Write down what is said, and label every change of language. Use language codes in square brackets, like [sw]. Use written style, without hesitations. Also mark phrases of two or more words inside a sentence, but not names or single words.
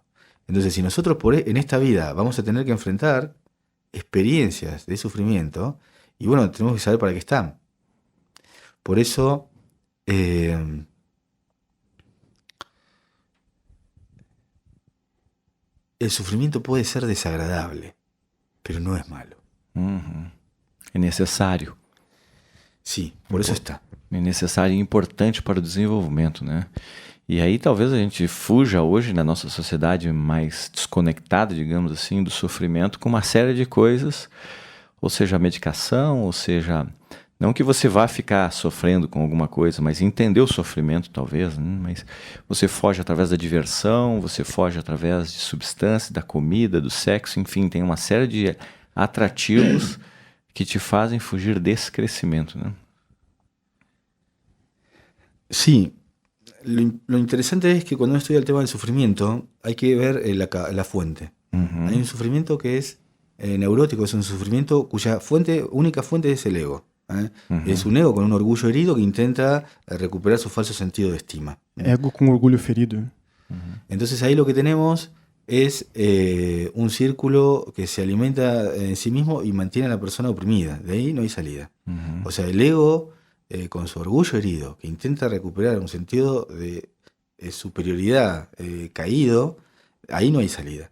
[es] Entonces, si nosotros en esta vida vamos a tener que enfrentar experiencias de sufrimiento, y bueno, tenemos que saber para qué están. Por eso, el sufrimiento puede ser desagradable, pero no es malo. [pt] Uhum. É necessário. [es] Sí, por eso está. [pt] É necessário e importante para o desenvolvimento, né? E aí talvez a gente fuja hoje na nossa sociedade mais desconectada, digamos assim, do sofrimento com uma série de coisas, ou seja, a medicação, ou seja, não que você vá ficar sofrendo com alguma coisa, mas entender o sofrimento talvez, né? Mas você foge através da diversão, você foge através de substância, da comida, do sexo, enfim, tem uma série de atrativos que te fazem fugir desse crescimento, né? [es] Sí, lo interesante es que cuando uno estudia el tema del sufrimiento, hay que ver la fuente. Hay un sufrimiento que es neurótico, es un sufrimiento cuya única fuente es el ego. Es un ego con un orgullo herido que intenta recuperar su falso sentido de estima. [pt] Ego com orgulho ferido. [es] Entonces ahí lo que tenemos es un círculo que se alimenta en sí mismo y mantiene a la persona oprimida. De ahí no hay salida. O sea, el ego, con su orgullo herido, que intenta recuperar un sentido de superioridad caído, ahí no hay salida.